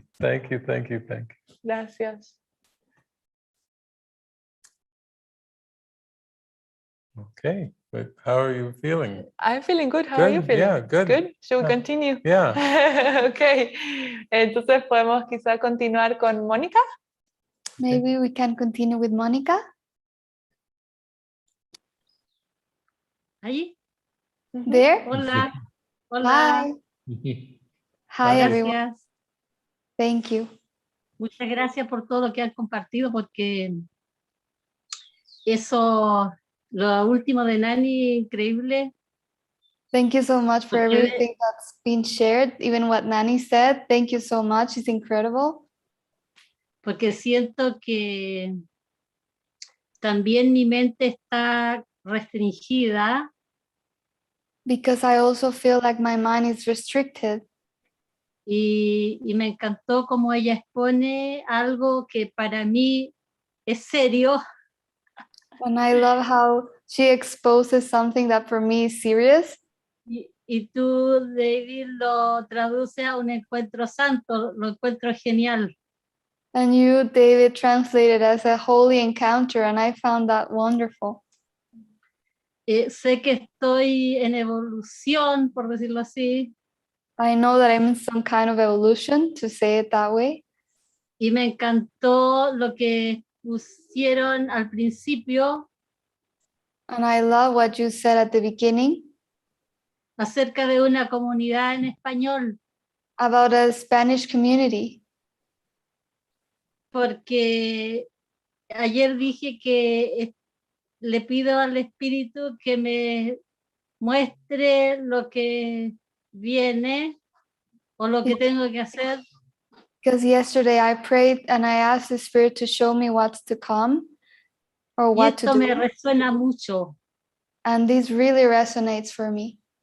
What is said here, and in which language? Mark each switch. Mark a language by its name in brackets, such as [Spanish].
[English] Thank you, thank you, thank you. [Spanish] Gracias. [English] Okay, but how are you feeling? I'm feeling good. How are you Good, feeling? yeah, good. Good. Should we Yeah. continue? Yeah. Okay. [Spanish] Entonces podemos quizá continuar con Mónica. [English] Maybe we can continue with Monica. [Spanish] Ahí. [English] There. [Spanish] Hola. Hola. [English] Hi. Hi, everyone. [Spanish] Gracias. [English] Thank you. [Spanish] Muchas gracias por todo lo que han compartido, porque eso, lo último de Nani, increíble. [English] Thank you so much for Okay. everything that's been shared, even what Nani said. Thank you so much. It's incredible. [Spanish] Porque siento que también mi mente está restringida [English] Because I also feel like my mind is restricted. [Spanish] y me encantó cómo ella expone algo que para mí es serio. [English] And I love how she exposes something that for me is serious. [Spanish] Y tú, David, lo traduces a un encuentro santo, lo encuentro genial. [English] And you, David, translated as a holy encounter, and I found that wonderful. [Spanish] Sé que estoy en evolución, por decirlo así, [English] I know that I'm in some kind of evolution, to say it that way. [Spanish] y me encantó lo que pusieron al principio [English] And I love what you said at the beginning [Spanish] acerca de una comunidad en español, [English] about a Spanish community. [Spanish] porque ayer dije que le pido al Espíritu que me muestre lo que viene o lo que tengo que hacer, [English] Because yesterday I prayed and I asked the Spirit to show me what's to come or [Spanish] y [English] what to [Spanish] esto me [English] do. [Spanish] resuena mucho. [English] And this really resonates for me.